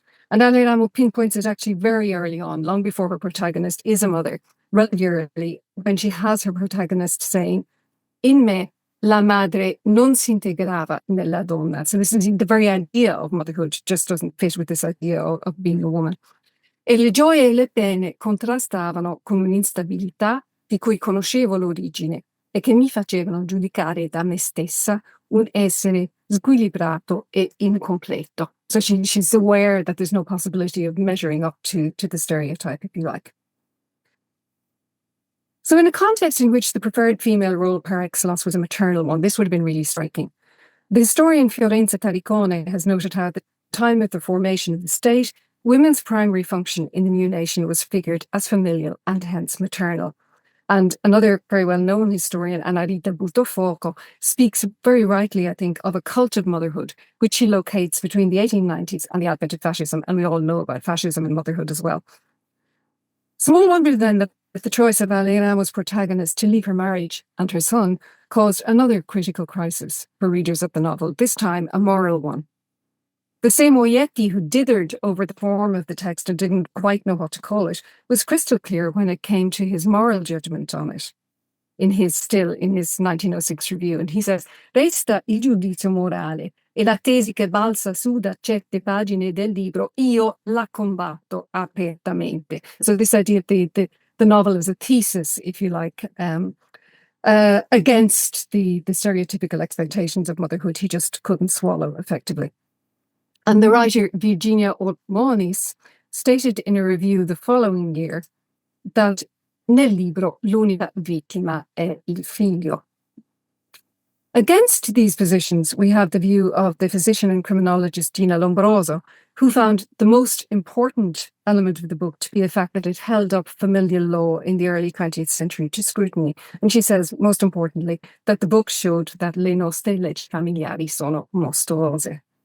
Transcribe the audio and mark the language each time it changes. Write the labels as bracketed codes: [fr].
[en] And Aleramo pinpoints it actually very early on, long before her protagonist is a mother, regularly, when she has her protagonist saying, [it] "In me, la madre non si integrava nella donna." [en] So this is the very idea of motherhood, just doesn't fit with this idea of being a woman. [it] E le gioie e le pene contrastavano con un'instabilità di cui conoscevo l'origine e che mi facevano giudicare da me stessa un essere squilibrato e incompleto. [en] So she's aware that there's no possibility of measuring up to the stereotype, if you like. So in a context in which the preferred female role par excellence was a maternal one, this would have been really striking. The historian Fiorenza Taricone has noted how at the time of the formation of the state, women's primary function in the new nation was figured as familial and hence maternal. And another very well-known historian, Annarita Buttafuoco, speaks very rightly, I think, of a cult of motherhood, which she locates between the 1890s and the advent of fascism, and we all know about fascism and motherhood as well. Small wonder then that the choice of Aleramo's protagonist to leave her marriage and her son caused another critical crisis for readers of the novel, this time a moral one. The same Oyetti who dithered over the form of the text and didn't quite know what to call it was crystal clear when it came to his moral judgment on it in his 1906 review. And he says, [it] "Resta il giudizio morale e la tesi che balza su da certe pagine del libro, io la combatto apertamente." [en] So this idea of the novel as a thesis, if you like, against the stereotypical expectations of motherhood, he just couldn't swallow effectively. And the writer Virginia Ormonis stated in a review the following year that [it] nel libro l'unica vittima è il figlio. [en] Against these positions, we have the view of the physician and criminologist Gina Lombroso, who found the most important element of the book to be the fact that it held up familial law in the early 20th century to scrutiny. And she says, most importantly, that the book showed that [it] le nostre leggi familiari sono mostruose.